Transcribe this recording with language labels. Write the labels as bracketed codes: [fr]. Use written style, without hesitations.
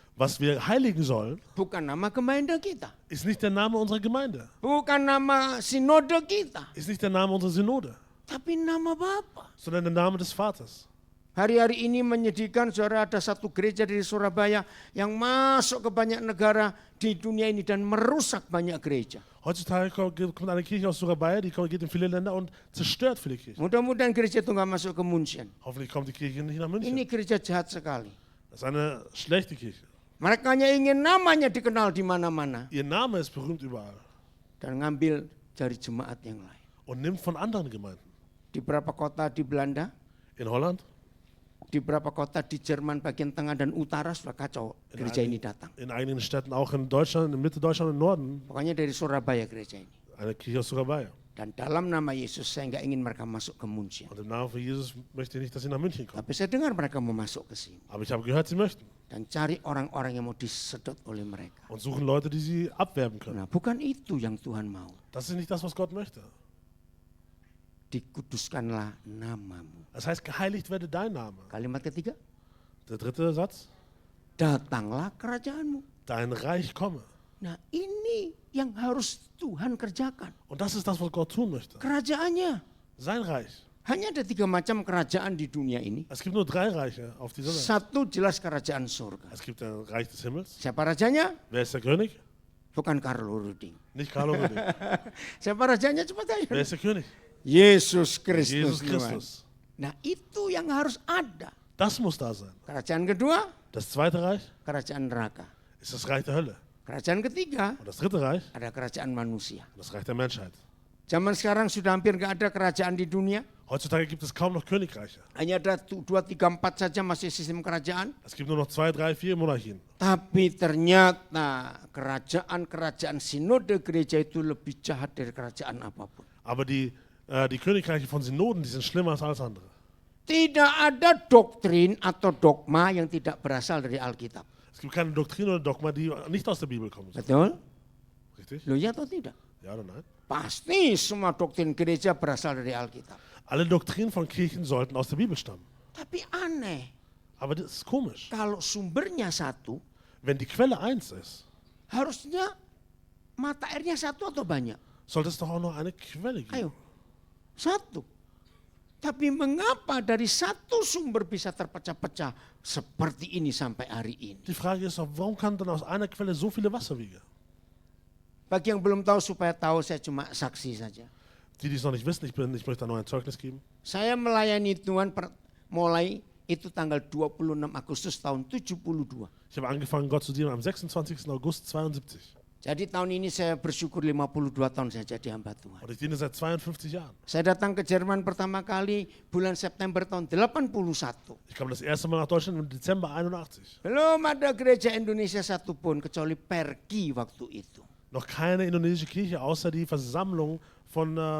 [de] Was wir heiligen sollen, [id] bukan nama Gemeinde kita, [de] ist nicht der Name unserer Gemeinde, [id] bukan nama sinode kita, [de] ist nicht der Name unserer Synode, [id] tapi nama Bapa. [de] sondern der Name des Vaters. [id] Hari-hari ini menyedihkan, saudara, ada satu gereja dari Surabaya yang masuk ke banyak negara di dunia ini dan merusak banyak gereja. [de] Heutzutage kommt eine Kirche aus Surabaya, die geht in viele Länder und zerstört viele Kirchen. [id] Mudah-mudahan gereja itu nggak masuk ke München. [de] Hoffentlich kommt die Kirche nicht nach [id] Ini [de] München. [id] gereja jahat sekali. [de] Das ist eine schlechte Kirche. [id] Mereka hanya ingin namanya dikenal di mana-mana [de] Ihr Name ist berühmt überall [id] dan ngambil dari jemaat yang lain. [de] und nimmt von anderen Gemeinden. [id] Di beberapa kota di Belanda, [de] In Holland, [id] di beberapa kota di Jerman bagian tengah dan utara sudah kacau gereja ini datang. [de] in einigen Städten, auch in Deutschland, in Mitte Deutschland und Norden, [id] Pokoknya dari Surabaya gereja ini. [de] eine Kirche aus Surabaya. [id] Dan dalam nama Yesus saya nggak ingin mereka masuk ke München. [de] Und im Namen von Jesus möchte ich nicht, dass sie nach München kommen. [id] Tapi saya dengar mereka mau masuk ke sini. [de] Aber ich habe gehört, sie möchten [id] Dan cari orang-orang yang mau disedot oleh mereka. [de] und suchen Leute, die sie abwerben können. [id] Nah, bukan itu yang Tuhan mau. [de] Das ist nicht das, was Gott möchte. [id] Dikuduskanlah namamu. [de] Das heißt, geheiligt werde dein Name. [id] Kalimat ketiga, [de] Der dritte Satz, [id] datanglah kerajaanmu. [de] dein Reich komme. [id] Nah, ini yang harus Tuhan kerjakan. [de] Und das ist das, was Gott tun möchte. [id] Kerajaannya. [de] Sein Reich. [id] Hanya ada 3 macam kerajaan di dunia ini. [de] Es gibt nur 3 Reiche auf dieser Welt. [id] Satu jelas kerajaan surga. [de] Es gibt ein Reich des Himmels. [id] Siapa rajanya? [de] Wer ist der König? [id] Bukan Karlo Ruding. [de] Nicht Carlo Rüdig. [id] Siapa rajanya? Cepat aja. [de] ist der König? [id] Yesus Kristus. [de] Jesus [id] Tuhan. [de] Christus. [id] Nah, itu yang harus ada. [de] Das muss da sein. [id] Kerajaan kedua, [de] Das zweite Reich [id] kerajaan neraka. [de] ist das Reich der Hölle. [id] Kerajaan ketiga, [de] Und das dritte Reich, [id] ada kerajaan manusia. [de] das Reich der Menschheit. [id] Zaman sekarang sudah hampir nggak ada kerajaan di dunia. [de] Heutzutage gibt es kaum noch Königreiche. [id] Hanya ada 2, 3, 4 saja masih sistem kerajaan. [de] Es gibt nur noch 2, 3, 4 Monarchien. [id] Tapi ternyata kerajaan-kerajaan sinode gereja itu lebih jahat dari kerajaan apapun. [de] Aber die Königreiche von Synoden, die sind schlimmer als alles andere. [id] Tidak ada doktrin atau dogma yang tidak berasal dari Alkitab. [de] Es gibt keine Doktrin oder Dogma, die nicht aus der Bibel kommen. [id] Betul? [de] Richtig? [id] Loh ya atau tidak? [de] Ja oder nein? [id] Pasti semua doktrin gereja berasal dari Alkitab. [de] Alle Doktrinen von Kirchen sollten aus der Bibel stammen. [id] Tapi aneh, [de] Aber das ist komisch. [id] kalau sumbernya satu, [de] Wenn die Quelle eins ist, [id] harusnya mata airnya satu atau banyak? [de] sollte es doch auch noch eine Quelle geben. [id] Ayo, satu. Tapi mengapa dari satu sumber bisa terpecah-pecah seperti ini sampai hari ini? [de] Die Frage ist doch, warum kann dann aus einer Quelle so viele Wasserwege? [id] Bagi yang belum tahu supaya tahu, saya cuma saksi saja. [de] Die, die es noch nicht wissen, ich möchte da noch ein Zeugnis geben. [id] Saya melayani Tuhan mulai itu tanggal 26 Agustus tahun 72. [de] Ich habe angefangen, Gott zu dienen am 26. August 72. [id] Jadi tahun ini saya bersyukur 52 tahun saya jadi hamba Tuhan. [de] Und ich diene seit 52 Jahren. [id] Saya datang ke Jerman pertama kali bulan September tahun 81. [de] Ich kam das erste Mal nach Deutschland im Dezember 81. [id] Belum ada gereja Indonesia satupun kecuali Pergi waktu itu. [de] Noch keine indonesische Kirche, außer die Versammlung von